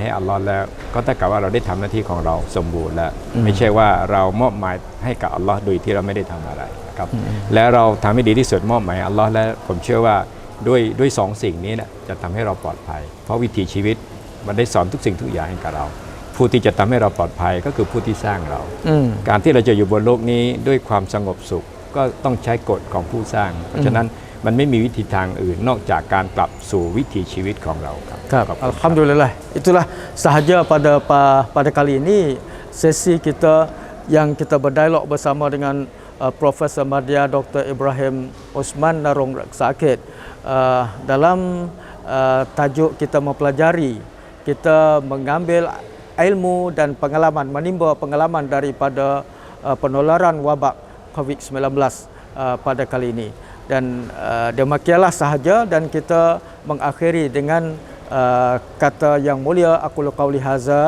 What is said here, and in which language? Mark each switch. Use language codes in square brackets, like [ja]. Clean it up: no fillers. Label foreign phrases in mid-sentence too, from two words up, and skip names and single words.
[th] ให้อัลลอฮ์แล้วก็เท่ากับว่าเราได้ทำหน้าที่ของเราสมบูรณ์แล้วไม่ใช่ว่าเรามอบหมายให้กับอัลลอฮ์โดยที่เราไม่ได้ทำอะไรนะครับแล้วเราทำให้ดีที่สุดมอบหมายอัลลอฮ์แล้วผมเชื่อว่าด้วย2 สิ่งนี้นะจะทำให้เราปลอดภัยเพราะวิถีชีวิตมันได้สอนทุกสิ่งทุกอย่างให้กับเราผู้ที่จะทำให้เราปลอดภัยก็คือผู้ที่สร้างเราการที่เราจะอยู่บนโลกนี้ด้วยความสงบสุขก็ต้องใช้กฎของผู้สร้างเพราะฉะนั้นมันไม่มีวิธีทางอื่นนอกจากการกลับสู่วิถีชีวิตของเราครับ [ms] Alhamdulillah itulah sahaja pada kali ini sesi kita yang kita berdialog bersama dengan Profesor Madya Dr. Ibrahim Osman Narong Sakit dalam tajuk kita mempelajari kita mengambil ilmu dan pengalaman menimba pengalaman daripada penularan wabak COVID-19 pada kali ini dan demikianlah sahaja dan kita mengakhiri dengan kata yang mulia [ar] aqulu qauli haza.